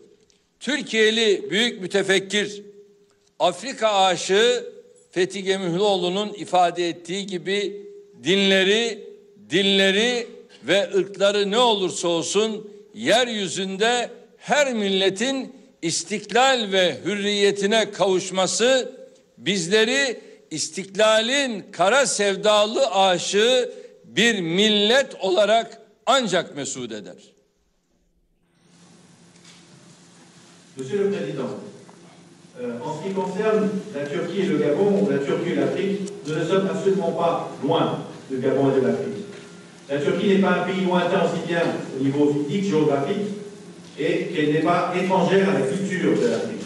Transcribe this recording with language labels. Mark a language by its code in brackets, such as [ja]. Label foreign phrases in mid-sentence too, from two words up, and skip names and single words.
[tr] Türkiye'li büyük mütefekkir, Afrika aşığı Fethi Gemihloğlu'nun ifade ettiği gibi dinleri, dilleri ve ırkları ne olursa olsun yeryüzünde her milletin istiklal ve hürriyetine kavuşması bizleri istiklalin kara sevdalı aşığı bir millet olarak ancak mesut eder. [fr] Monsieur le Président, en ce qui concerne la Turquie et le Gabon, ou la Turquie et l'Afrique, nous ne sommes absolument pas loin du Gabon et de l'Afrique. La Turquie n'est pas un pays lointain aussi bien au niveau physique, géographique, et qu'elle n'est pas étrangère à la culture de l'Afrique.